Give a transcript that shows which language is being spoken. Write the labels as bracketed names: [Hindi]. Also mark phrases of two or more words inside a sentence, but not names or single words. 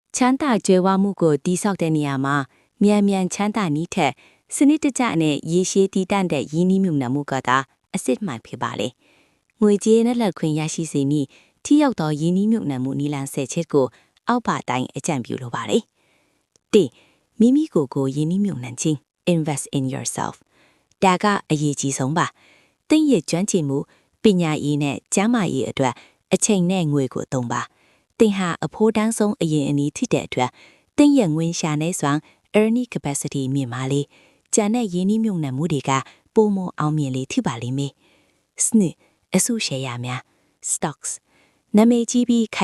[Burmese] ချမ်းသာကြွယ်ဝမှုကိုတည်ဆောက်တဲ့နေရာမှာမြန်မြန်ချမ်းသာနည်းထက်စနစ်တကျနဲ့ရေရှည်တည်တံ့တဲ့ရင်းနှီးမြှုပ်နှံမှုကသာအစစ်မှန်ဖြစ်ပါလေ ။ငွေကြေးနဲ့လက်ခွင့်ရရှိစေမည့်ထိရောက်သောရင်းနှီးမြှုပ်နှံမှုနည်းလမ်း10ချက်ကိုအောက်ပါတိုင်းအကြံပြုလိုပါတယ်။ ၁မိမိကိုယ်ကိုရင်းနှီးမြှုပ်နှံခြင်း [English] invest in yourself [Burmese] ဒါကအရေးကြီးဆုံးပါ။သင်ရဲ့ကျွမ်းကျင်မှုပညာရေးနဲ့ကျန်းမာရေးအတွက်အချိန်နဲ့ငွေကိုသုံးပါ။သင်ဟာအဖို့တန်းဆုံးအရင်အနည်းဖြစ်တဲ့အတွက်သင်ရဲ့ငွေရှာနေစွမ်း [English] earning capacity [Burmese] မြင့်မားလေကျန်တဲ့ရင်းနှီးမြှုပ်နှံမှုတွေကပိုမိုအောင်မြင်လေဖြစ်ပါလိမ့်မယ်။စနစ်အစုရှယ်ယာများ stocks နာမည်ကြီးပြီးခိုင်